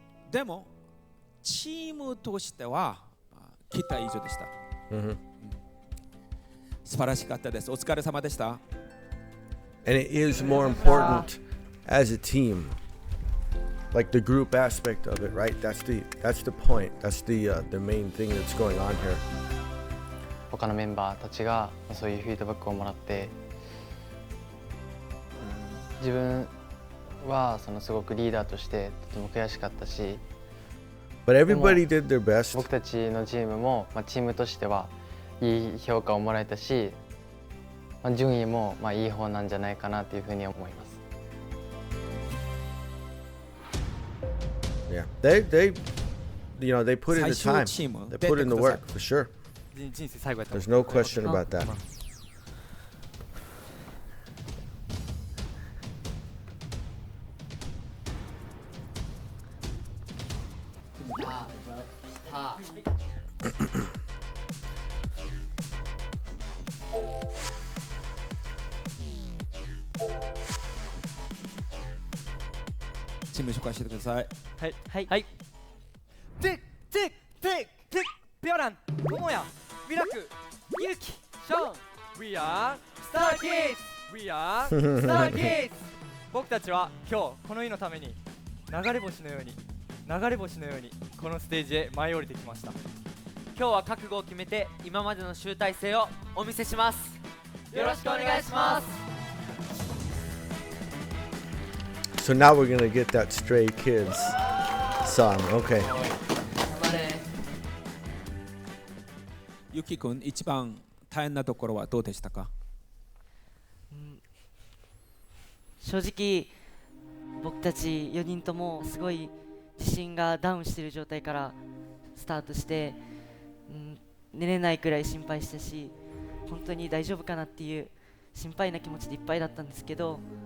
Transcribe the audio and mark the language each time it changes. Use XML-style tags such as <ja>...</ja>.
<ja>でもチームとしては期待以上でした。素晴らしかったです。お疲れ様でした。</ja> <en>And it is more important as a team, like the group aspect of it, right? That's the point. That's the main thing that's going on here.</en> <ja>他のメンバーたちがそういうフィードバックをもらって、自分はすごくリーダーとしてとても悔しかったし、</ja> <en>But everybody did their best.</en> <ja>僕たちのチームも、チームとしてはいい評価をもらえたし、順位もいい方なんじゃないかなというふうに思います。</ja> <en>Yeah, they put in the time. They put in the work for sure. There's no question about that.</en> <ja>팀을紹介してください。はい。ティッピョラン、トモヤ、ミラク、ユキ、ショーン、</ja> <en>We are Star Kids! We are Star Kids!</en> <ja>僕たちは今日この日のために流れ星のようにこのステージへ舞い降りてきました。今日は覚悟を決めて今までの集大成をお見せします。よろしくお願いします。</ja> <en>So now we're gonna get that Stray Kids song. Okay.</en> <ja>ゆきくん、一番大変なところはどうでしたか？正直僕たち4人ともすごい自信がダウンしている状態からスタートして、寝れないくらい心配したし、本当に大丈夫かなっていう心配な気持ちでいっぱいだったんですけど、</ja>